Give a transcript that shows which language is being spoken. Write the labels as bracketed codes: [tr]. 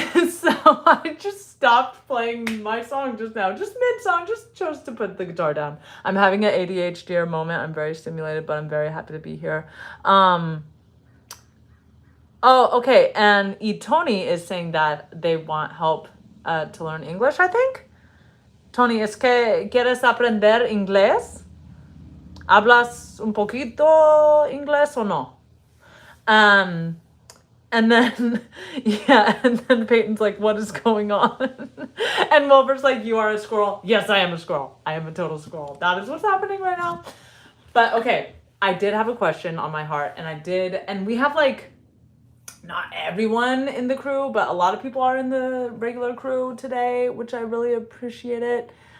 [en] So I just stopped playing my song just now, just mid-song, just chose to put the guitar down. I'm having an ADHD moment. I'm very stimulated, but I'm very happy to be here. Oh, okay. And Tony is saying that they want help to learn English, I think. [es] Tony, ¿es que quieres aprender inglés? ¿Hablas un poquito inglés o no? [en] And then, yeah, and then Peyton's like, what is going on? And Wilbur's like, you are a squirrel. Yes, I am a squirrel. I am a total squirrel. That is what's happening right now. But okay, I did have a question on my heart, and we have like, not everyone in the crew, but a lot of people are in the regular crew today, which I really appreciate it.